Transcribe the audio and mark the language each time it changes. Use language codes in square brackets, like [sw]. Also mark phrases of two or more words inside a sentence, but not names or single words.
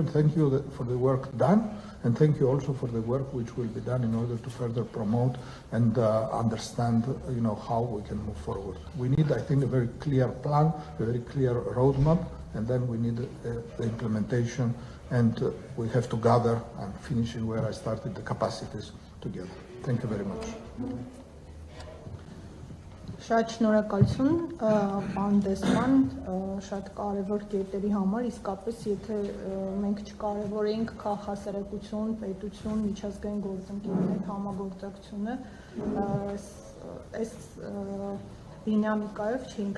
[en] Thank you for the work done. And thank you also for the work which will be done in order to further promote and understand, how we can move forward. We need, I think, a very clear plan, a very clear roadmap, and then we need the implementation. And we have to gather, I'm finishing where I started, the capacities together. Thank you very much. [hy] Շատ շնորհակալություն, պարոն Դեսպան, շատ կարևոր կետերի համար, իսկապես եթե մենք չկարևորենք քաղհասարակություն, պետություն, միջազգային գործընկերների համագործակցությունը, այս դինամիկայով չենք